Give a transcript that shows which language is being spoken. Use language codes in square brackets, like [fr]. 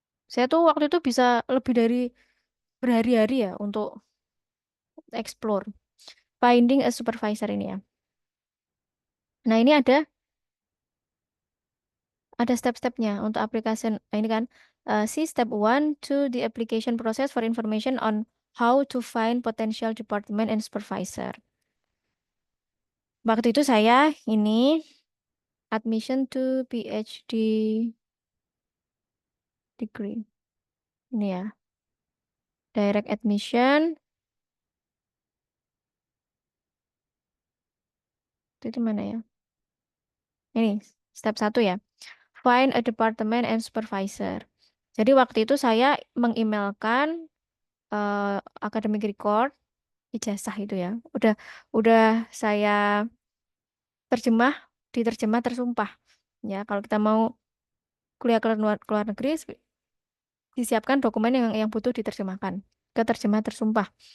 [id] Saya tuh waktu itu bisa lebih dari berhari-hari ya untuk [en] explore, finding a supervisor [id] ini ya. Nah, ini ada step-stepnya untuk application. Nah, ini kan, [en] see step one to the application process for information on how to find potential department and supervisor. [id] Waktu itu saya ini [en] admission to PhD degree. [id] Ini ya, direct admission. Itu mana ya? Ini step satu ya. [en] Find a department and supervisor. [id] Jadi waktu itu saya mengemailkan, academic record, ijazah itu ya. Udah saya terjemah, diterjemah tersumpah. Ya, kalau kita mau kuliah ke luar negeri, disiapkan dokumen yang butuh diterjemahkan. Keterjemah tersumpah.